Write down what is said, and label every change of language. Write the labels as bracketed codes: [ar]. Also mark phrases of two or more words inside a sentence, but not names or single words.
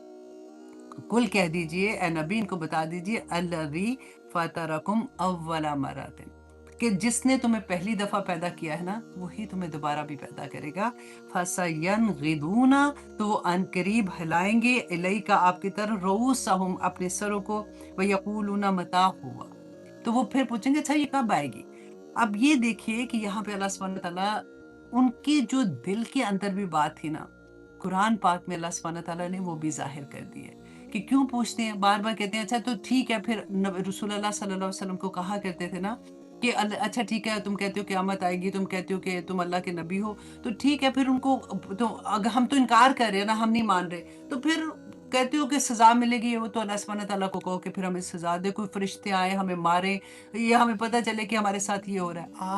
[hi] कुल कह दीजिए ए नबी, इनको बता दीजिए [ar] الذي فطركم أول مرة, [hi] कि जिसने तुम्हें पहली दफा पैदा किया है ना, वही तुम्हें दोबारा भी पैदा करेगा। फसयनगिदूना, तो वो अनकरीब हिलाएंगे, इलैका, आपकी तरफ, रऊसहुम, अपने सरों को, [ar] ويقولون متى هو, [hi] तो वो फिर पूछेंगे अच्छा ये कब आएगी? अब ये देखिए कि यहाँ पे अल्लाह [ar] سبحانه وتعالى [hi] उनके जो दिल के अंदर भी बात थी ना, कुरान पाक में अल्लाह [ar] سبحانه وتعالى [hi] ने वो भी ज़ाहिर कर दी है। कि क्यों पूछते हैं? बार-बार कहते हैं अच्छा तो ठीक है, फिर रसूलुल्लाह [ar] صلى الله عليه وسلم [hi] को कहा करते थे ना कि अच्छा ठीक है, तुम कहते हो क़यामत आएगी, तुम कहते हो कि तुम अल्लाह के नबी हो, तो ठीक है, फिर उनको तो अगर हम तो इनकार कर रहे हैं ना, हम नहीं मान रहे, तो फिर कहते हो कि सज़ा मिलेगी, वो तो अल्लाह [ar] سبحانه وتعالى [hi] को कहो कि फिर हमें सज़ा दे, कोई फरिश्ते आए हमें मारें, या हमें पता चले कि हमारे साथ ये हो रहा है।